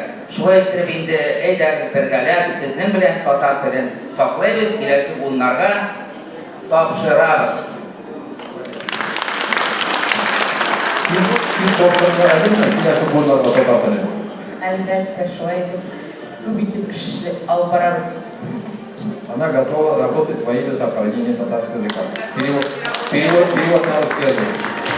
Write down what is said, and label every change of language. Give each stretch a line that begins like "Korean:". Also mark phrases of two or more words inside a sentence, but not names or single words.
Tatar: Шулай итеп инде әйдәгез бергәләп сезнең белән татар телен саклайбыз, киләсе буыннарга тапшырабыз. Син тапшырырга әзерме? Киләсе буыннарга татар телен? Әлбәттә, шулай итеп, күп итеп кеше алып барабыз.
Russian: Она готова работать во имя сохранения татарского языка. Перевод на русский язык.